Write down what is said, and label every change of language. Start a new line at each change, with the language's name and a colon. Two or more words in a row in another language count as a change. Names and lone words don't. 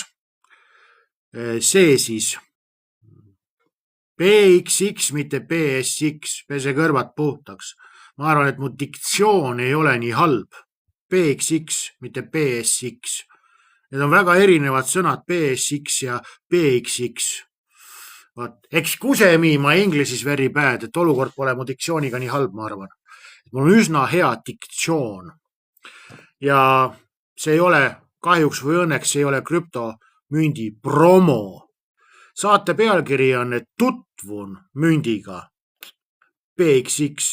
Estonian: See siis PXX, mitte PSX, pese kõrvad puhtaks. Ma arvan, et mu diktsioon ei ole nii halb. PXX, mitte PSX. Need on väga erinevad sõnad, BSX ja BXX.
English: Excuse me, my English is very bad,
Estonian: et olukord pole mu diktsiooniga nii halb, ma arvan. Mul on üsna hea diktsioon. Ja see ei ole, kahjuks või õnneks, see ei ole krüptomündi promo. Saate pealkiri on, et tutvun mündiga BXX.